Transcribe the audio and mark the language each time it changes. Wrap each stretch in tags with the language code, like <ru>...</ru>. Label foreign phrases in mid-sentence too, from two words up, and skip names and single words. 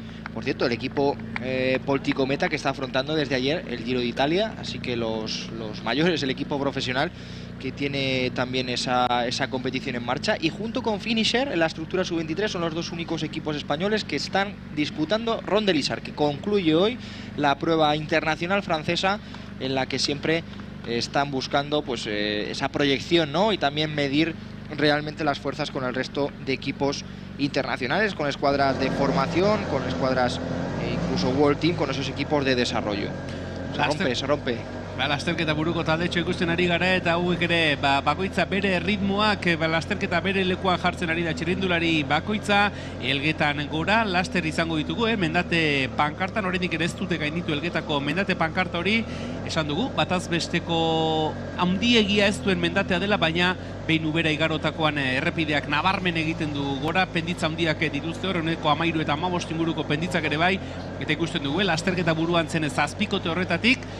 <es>Por cierto, el equipo Polti Cometa que está afrontando desde ayer el Giro de Italia, así que los mayores, el equipo profesional que tiene también esa competición en marcha, y junto con Finisher en la estructura sub-23 son los dos únicos equipos españoles que están disputando Ronde Lizard, que concluye hoy la prueba internacional francesa en la que siempre están buscando pues esa proyección, ¿no? Y también medir realmente las fuerzas con el resto de equipos internacionales, con escuadras de formación, con escuadras incluso World Team, con esos equipos de desarrollo. Se rompe.</es> <eu>Lasterketa buruko taldetxo ikusten ari gara, eta hauek ere bakoitza bere ritmoak, lasterketa bere lekuan jartzen ari da txirrindulari bakoitza. Elgetan gora laster izango ditugu, mendate pankartan, oraindik ere ez dute gainditu Elgetako mendate pankarta hori, esan dugu, bataz besteko handiegia ez duen mendatea dela, baina behin ubera igarotakoan errepideak nabarmen egiten du gora, penditza handiak dituzte hor, honeko 13 eta 15 inguruko penditzak ere bai, eta ikusten dugu, lasterketa buruan zen 7 horretatik,</eu>